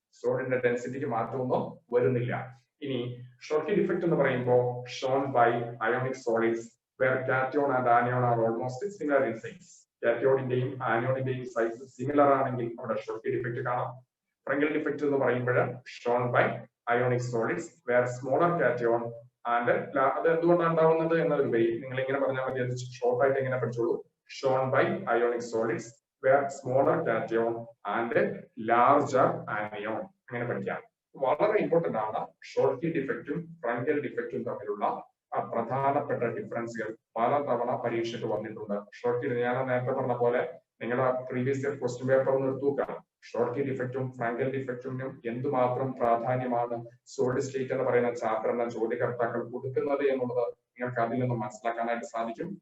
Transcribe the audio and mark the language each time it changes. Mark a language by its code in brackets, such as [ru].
[ml] സോളിഡിന്റെ ഡെൻസിറ്റിക്ക് മാറ്റമൊന്നും വരുന്നില്ല. ഇനി ഷോർട്ട് കീ ഡിഫക്റ്റ് എന്ന് പറയുമ്പോൾ [en] Shown by ionic solids where cation and anion are almost similar in size. [ml] കാറ്റയോണിന്റെയും ആനിയോണിന്റെയും size similar ആണെങ്കിൽ അവിടെ ഷോർട്ട് കീ ഡിഫക്റ്റ് കാണാം. ഫ്രങ്കൽ ഡിഫക്റ്റ് എന്ന് പറയുമ്പോൾ [en] shown by ionic solids where smaller cation and [ml] അത് എന്തുകൊണ്ടാണ് ഉണ്ടാവുന്നത് എന്നതുപരി നിങ്ങൾ ഇങ്ങനെ പറഞ്ഞാൽ മതി. അത് ഷോർട്ട് ആയിട്ട് എങ്ങനെ പഠിച്ചോളൂ. [en] Shown by ionic solids where smaller cation and larger anion. [ml] അങ്ങനെ പഠിക്കാം. വളരെ ഇമ്പോർട്ടന്റ് ആണ് ഷോർട്ട് കീ ഡിഫക്റ്റും ഫ്രങ്കൽ ഡിഫക്റ്റും തമ്മിലുള്ള പ്രധാനപ്പെട്ട ഡിഫറൻസുകൾ പല തവണ പരീക്ഷയ്ക്ക് വന്നിട്ടുണ്ട്. ഷോർട്ട് കീ ഞാൻ നേരത്തെ പറഞ്ഞ പോലെ നിങ്ങളുടെ പ്രീവിയസ് ഇയർ ക്വസ്റ്റ്യൻ പേപ്പർ ഒന്ന് എടുത്തു നോക്കാം. ഷോർട്ട് കീ ഡിഫക്റ്റും ഫ്രങ്കൽ ഡിഫക്റ്റിനും എന്തുമാത്രം പ്രാധാന്യമാണ് സോളിഡ് സ്റ്റേറ്റ് എന്ന് പറയുന്ന ചാപ്റ്റർ എന്ന ചോദ്യകർത്താക്കൾ കൊടുക്കുന്നത് എന്നുള്ളത് നിങ്ങൾക്ക് അതിൽ നിന്ന് മനസ്സിലാക്കാനായിട്ട് സാധിക്കും.